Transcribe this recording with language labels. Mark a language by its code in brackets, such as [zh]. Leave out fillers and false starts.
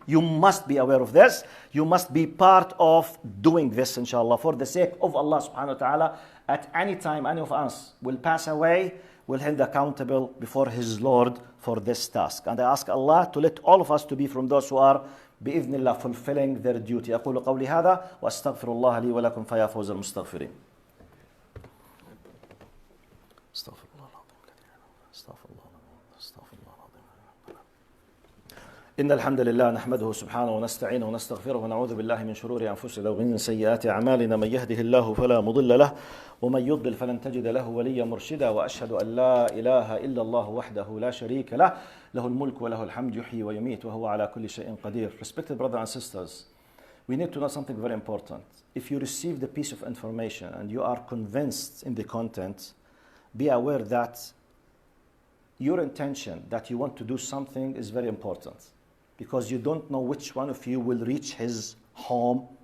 [en] You must be aware of this. You must be part of doing this, inshallah, for the sake of Allah subhanahu wa ta'ala. At any time, any of us will pass away, will held accountable before his Lord for this task. And I ask Allah to let all of us to be from those who are [ar] بإذن الله [en] fulfilling their duty. [ar] أقول قولي هذا وأستغفر الله لي ولكم فيا فوز المستغفرين. استغفر الله العظيم. استغفر الله العظيم. إن الحمد لله نحمده سبحانه ونستعينه ونستغفره ونعوذ بالله من شرور أنفسنا ومن سيئات أعمالنا من يهده الله فلا مضل له ومن يضلل فلن تجد له وليا مرشدا وأشهد أن لا إله إلا الله وحده لا شريك له له الملك وله الحمد يحيي ويميت وهو على كل شيء قدير. [en] Respected brothers and sisters, we need to know something very important. If you receive the piece of information and you are convinced in the content, be aware that your intention that you want to do something is very important, because you don't know which one of you will reach his home.